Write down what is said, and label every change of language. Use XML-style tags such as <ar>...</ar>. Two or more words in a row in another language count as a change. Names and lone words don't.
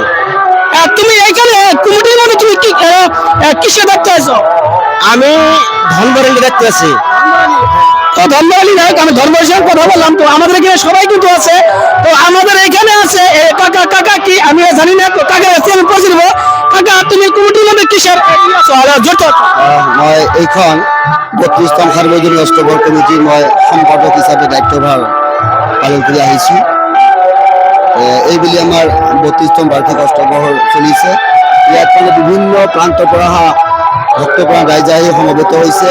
<bn>তুমি এইখানে কুমুটির মধ্যে তুমি কি কিসে দেখতে আছো? আমি ধনবরেন্দ্র দেখতে আছি। তো ধন্যবাদ। আমি ধর্মের সঙ্গে কথা বললাম। তো আমাদের এখানে সবাই কিন্তু আছে। তো আমাদের এখানে আছে কাকা কি আমি জানি না। তো কাকা আছে, আমি পৌঁছে দেবো। কাকা তুমি কমিটির মধ্যে কিসের জড়িত?</bn> <as>মই এইখন 32তম সাৰ্বজনীন অষ্টপ্ৰহৰ কমিটিৰ মই সম্পাদক হিচাপে দায়িত্বভাৰ পালন কৰি আহিছোঁ। এইবুলি আমাৰ 32তম বাৰ্ষিক অষ্টপ্ৰহৰ চলিছে। ইয়াত মানে বিভিন্ন প্ৰান্তৰ পৰা অহা ভক্তপ্ৰাণ ৰাইজ আহি সমবেত হৈছে।</as>